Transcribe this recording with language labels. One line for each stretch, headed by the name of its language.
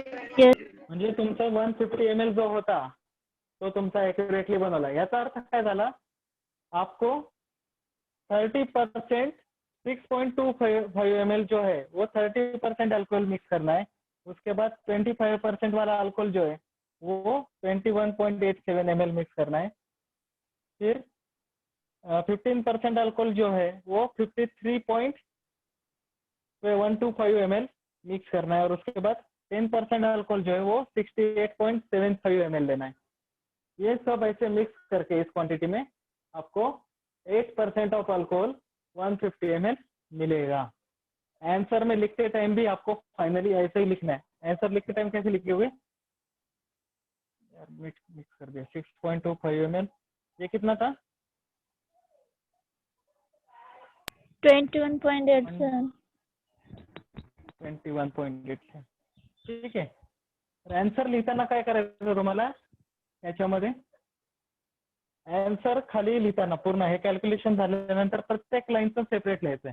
Marathi: म्हणजे तुमचा 150 ml जो होता तो तुमचा एक्युरेटली बनवला. याचा अर्थ काय झाला?
Hindi: आपको 30% 6.25 ml जो है वो 30% अल्कोहल मिक्स करना है. उसके बाद 25% वाला अल्कोहल जो है वो 21.87 ml मिक्स करना है. फिर 15% अल्कोहल जो है वो 53.125 ml मिक्स करना है. और उसके बाद 10% अल्कोहल जो है वो 68.75 ml लेना है. ये सब ऐसे मिक्स करके इस क्वांटिटी में आपको 8% ऑफ अल्कोहल 150 ml मिलेगा. आंसर में लिखते टाइम भी आपको फाइनली ऐसे ही लिखना है. आंसर लिखते टाइम कैसे लिखे यार मिक्स कर दिया. 6.25 ml ये कितना था? 21.87
Marathi: 21.87. ठीक आहे. आन्सर लिहिताना काय करायचं तुम्हाला याच्यामध्ये? आन्सर खाली लिहिताना पूर्ण हे कॅल्क्युलेशन झाल्यानंतर प्रत्येक लाईनचं सेपरेट लिहायचंय.